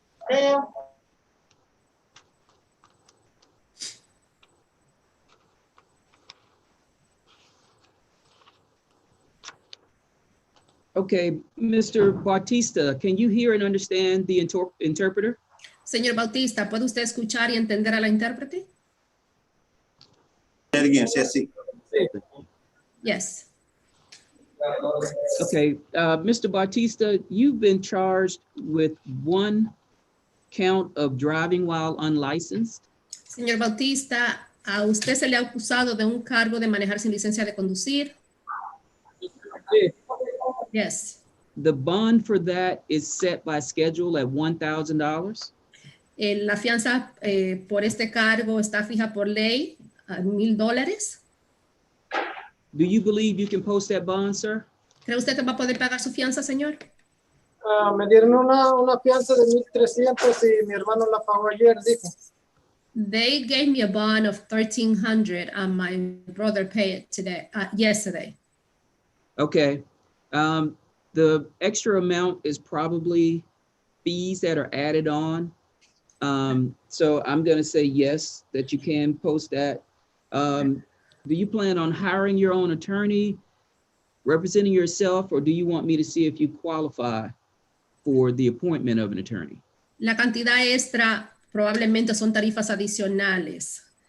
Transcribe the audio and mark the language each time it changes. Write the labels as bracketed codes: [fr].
[en] Ma'am. Okay, Mr. Bautista, can you hear and understand the interpreter? [es] Señor Bautista, ¿puede usted escuchar y entender a la intérprete? [en] Say it again, Ceci. Yes. Okay, Mr. Bautista, you've been charged with 1 count of driving while unlicensed. [es] Señor Bautista, a usted se le ha acusado de un cargo de manejar sin licencia de conducir. [en] Yes. The bond for that is set by schedule at $1,000. [es] La fianza por este cargo está fija por ley a $1,000. [en] Do you believe you can post that bond, sir? [es] ¿Cree usted que va a poder pagar su fianza, señor? Me dieron una fianza de 1,300 y mi hermano la pagó ayer, dijo. [en] They gave me a bond of $1,300 and my brother paid it today, yesterday. Okay. The extra amount is probably fees that are added on. So I'm going to say yes, that you can post that. Do you plan on hiring your own attorney, representing yourself, or do you want me to see if you qualify for the appointment of an attorney? [es] La cantidad extra probablemente son tarifas adicionales.